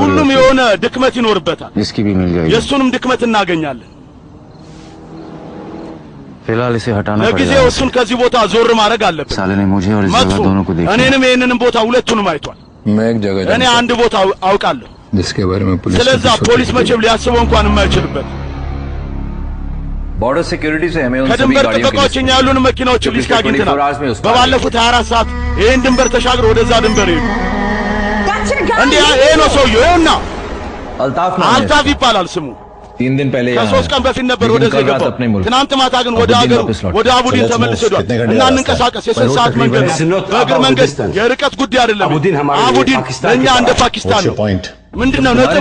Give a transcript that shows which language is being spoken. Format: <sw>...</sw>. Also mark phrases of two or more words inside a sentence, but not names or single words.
<am>ሁሉም የሆነ ድክመት ይኖርበታል</am> <hi>जिसकी भी मिल जाएगी</hi> <am>የሱንም ድክመት እናገኛለን</am> <hi>फिलहाल इसे हटाना</hi> <am>ለጊዜው እሱን ከዚህ ቦታ ዞር ማድረግ አለብን</am> <hi>साले ने मुझे और इस</hi> <am>መጥፎ</am> <hi>जगह दोनों को देखा</hi> <am>እኔንም ይሄንንም ቦታ ሁለቱንም አይቷል</am> <hi>मैं एक जगह</hi> <am>እኔ አንድ ቦታ አውቃለሁ</am> <hi>जिसके बारे में पुलिस</hi> <am>ስለዛ ፖሊስ መቼም ሊያስበው እንኳን የማይችልበት</am> <en>border security</en> <hi>से हमें उन सभी</hi> <am>ከድንበር</am> <hi>गाड़ियों</hi> <am>ጥበቃዎች እኛ ያሉን መኪናዎች ሊስት አግኝተናል በባለፉት 24 ሰዓት ይሄን ድንበር ተሻግሮ ወደዛ ድንበር ሄዱ እንዴ ይሄ ነው ሰውዬው ይኸውና አልታፍ ይባላል ስሙ</am> <hi>3 दिन पहले</hi> <am>ከሶስት ቀን በፊት ነበር ወደዚህ የገባው ትናንት ማታ ግን ወደ ሀገሩ ወደ አቡዲን ተመልሶ ሄዷል እና እንንቀሳቀስ የሶስት ሰዓት መንገድ ነው በእግር መንገድ የርቀት ጉዳይ አይደለም አቡዲን ለእኛ እንደ ፓኪስታን ነው ምንድነው ነጥቡ?</am>